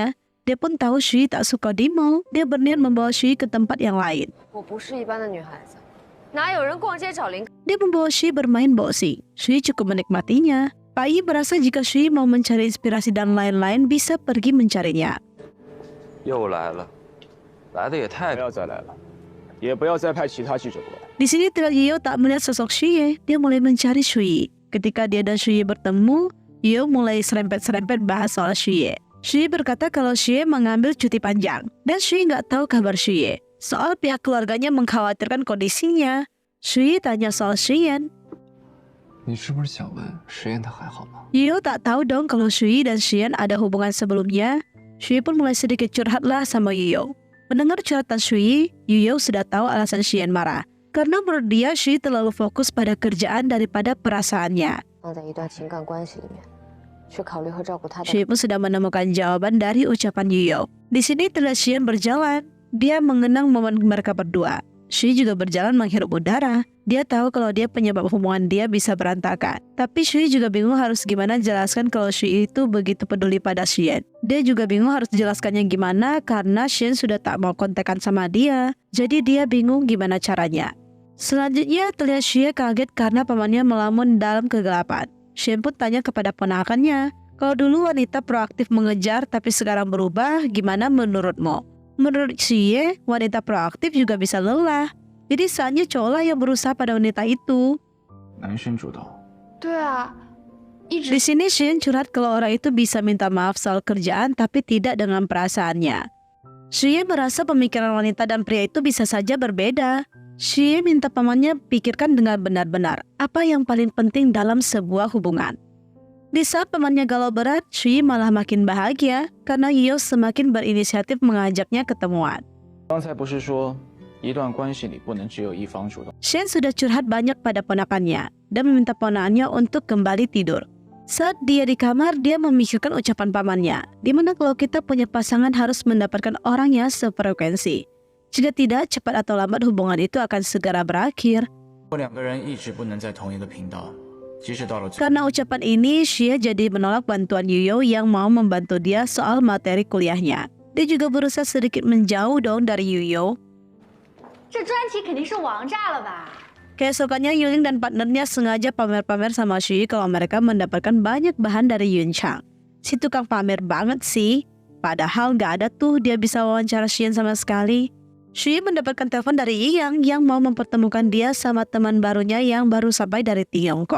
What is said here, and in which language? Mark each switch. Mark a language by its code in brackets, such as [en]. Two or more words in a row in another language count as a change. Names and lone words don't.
[id] Dia pun tahu Shui tak suka di mall, dia berniat membawa Shui ke tempat yang lain. Dia membawa Shui bermain boxing. Shui cukup menikmatinya. Pak Yi merasa jika Shui mau mencari inspirasi dan lain-lain bisa pergi mencarinya. [zh] 又来了，来的也太…… 不要再来了，也不要再派其他记者过来。 [id] Di sini terlihat Yo tak melihat sosok Shui. Dia mulai mencari Shui. Ketika dia dan Shui bertemu, Yo mulai serempet-serempet bahas soal Shui. Shui berkata kalau Shui mengambil cuti panjang dan Shui nggak tahu kabar Shui. Soal pihak keluarganya mengkhawatirkan kondisinya. Shui tanya soal Shiyan. [zh] 你是不是想问实验他还好吗？ [id] Yuyo tak tahu dong kalau Shui dan Shiyan ada hubungan sebelumnya. Shui pun mulai sedikit curhatlah sama Yuyo. Mendengar curhatan Shui, Yuyo sudah tahu alasan Shiyan marah. Karena menurut dia Shui terlalu fokus pada kerjaan daripada perasaannya. [zh] 放在一段情感关系里面，去考虑和照顾他的。 [id] Shui pun sudah menemukan jawaban dari ucapan Yuyo. Di sini terlihat Shiyan berjalan. Dia mengenang momen mereka berdua. Shui juga berjalan menghirup udara. Dia tahu kalau dia penyebab hubungan dia bisa berantakan. Tapi Shui juga bingung harus gimana jelaskan kalau Shui itu begitu peduli pada Shiyan. Dia juga bingung harus jelaskannya gimana karena Shiyan sudah tak mau kontekan sama dia. Jadi dia bingung gimana caranya. Selanjutnya terlihat Shiyan kaget karena pamannya melamun dalam kegelapan. Shiyan pun tanya kepada ponakannya, kalau dulu wanita proaktif mengejar tapi sekarang berubah, gimana menurutmu? Menurut Shiyan, wanita proaktif juga bisa lelah. Jadi saatnya cowoklah yang berusaha pada wanita itu. [zh] 男生主导。对啊，一直 [id] Di sini Shiyan curhat kalau orang itu bisa minta maaf soal kerjaan tapi tidak dengan perasaannya. Shiyan merasa pemikiran wanita dan pria itu bisa saja berbeda. Shiyan minta pamannya pikirkan dengan benar-benar apa yang paling penting dalam sebuah hubungan. Di saat pamannya galau berat, Shui malah makin bahagia karena Yuyo semakin berinisiatif mengajaknya ketemuan. [zh] 刚才不是说一段关系里不能只有一方主动？ [id] Shen sudah curhat banyak pada ponakannya dan meminta ponakannya untuk kembali tidur. Saat dia di kamar, dia memikirkan ucapan pamannya, di mana kalau kita punya pasangan harus mendapatkan orang yang sefrekuensi. Jika tidak, cepat atau lambat hubungan itu akan segera berakhir. [zh] 如果两个人一直不能在同一个频道，即使到了最 [id] Karena ucapan ini, Shia jadi menolak bantuan Yuyo yang mau membantu dia soal materi kuliahnya. Dia juga berusaha sedikit menjauh dong dari Yuyo. [zh] 这专题肯定是王炸了吧？ [id] Keesokannya Yuling dan partnernya sengaja pamer-pamer sama Shui kalau mereka mendapatkan banyak bahan dari Yun Chang. Si tukang pamer banget sih. Padahal gak ada tuh dia bisa wawancara Shiyan sama sekali. Shui mendapatkan telepon dari Yiyang yang mau mempertemukan dia sama teman barunya yang baru sampai dari Tiongkok.